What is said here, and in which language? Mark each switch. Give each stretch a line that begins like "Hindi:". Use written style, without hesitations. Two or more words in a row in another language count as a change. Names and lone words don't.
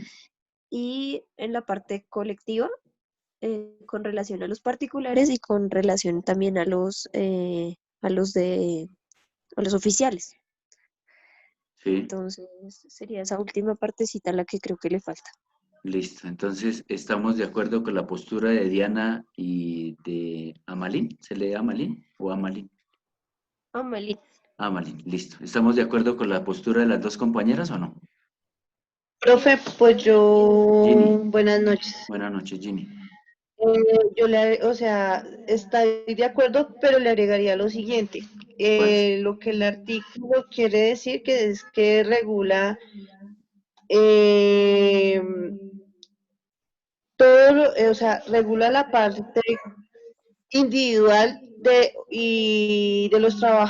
Spanish: Y en la parte colectiva con relación a los particulares y con relación también a los oficiales. Sí. Entonces, sería esa última partecita la que creo que le falta. Listo, entonces estamos de acuerdo con la postura de Diana y de Amalín. ¿Se lee Amalín o Amalín? Amalín. Amalín, listo. ¿Estamos de acuerdo con la postura de las dos compañeras o no? Profe, pues yo, Ginny. buenas noches. Buenas noches, Ginny. O sea, estoy de acuerdo, pero le agregaría lo siguiente. Lo que el artículo quiere decir que es que regula todo, o sea, regula la parte individual de los trabajadores